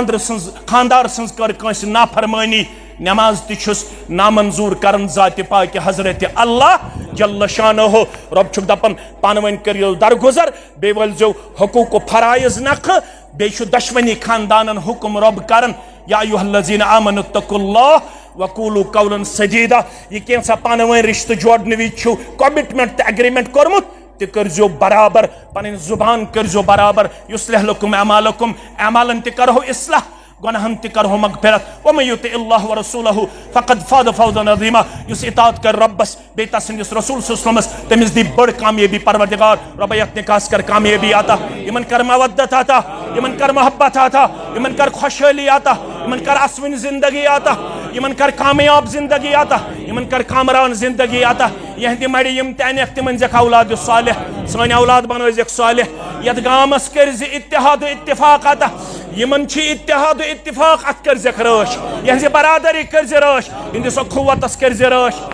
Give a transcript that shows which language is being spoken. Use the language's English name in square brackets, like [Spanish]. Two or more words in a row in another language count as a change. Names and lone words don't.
[Kashmiri] خاندار سٕنٛز کٔر کٲنٛسہِ نافرمٲنی نماز تہِ چھُس نامنظوٗر کران ذاتِ پاکہِ حضرت اللہ جل شانہُ رۄب چھُکھ دپان پانہٕ ؤنۍ کٔرِو درگُزر بیٚیہِ وٲلزیو حقوٗق و فرایض نکھٕ بیٚیہِ چھُ دۄشوٕنی خاندانن حُکم رۄب کران [Arabic] یا ایُہا الذیٖنَ آمنوا اتقوا اللہ وقولوا قولا سدیدا [Kashmiri] یہ کینٛژھا پانہٕ ؤنۍ رشتہٕ جوڑنہٕ وِزِ چھُو کمٹمنٹ تہٕ اگریمنٹ کوٚرمُت تہِ کٔرزیو برابر پنٕنۍ زُبان کٔرزیو برابر [Arabic] یُصلح لکم اعمالکم [Kashmiri] اعمالن تہِ کرہو اصلاح گۄناہن تہِ کرہو مغفرت [Arabic] ومن یُطع اللہ ورسولہ فقد فاز فوزا عظیما [Kashmiri] یُس اطاعت کر رۄبس بیٚیہِ تسٕنٛدِس رسول [Arabic] صلی اللہ علیہ وسلمس [Kashmiri] تٔمِس دی بٔڑ کامیٲبی پروردگار رۄبا یتھ نکاحس کر کامیٲبی عطا یِمن کر مودت عطا یِمن کر محبت عطا یِمن کر خۄشحٲلی عطا یِمن کر اسوٕنۍ زندگی عطا یِمن کر کامیاب زندگی عطا یِمن کر کامران زندگی عطا یہندِ مڑِ یِم تہِ انیکھ تِمن دِکھ اولاد صالح سٲنۍ اولاد بنٲوزِکھ صالح یتھ گامس کٔرزِ اتحاد و اتفاق عطا یِمن چھِ اتحاد و اتفاق اتھ کٔرزِکھ رٲچھ یہنزِ برادری کٔرزِ رٲچھ یہندِس اخوتس کٔرزِ رٲچھ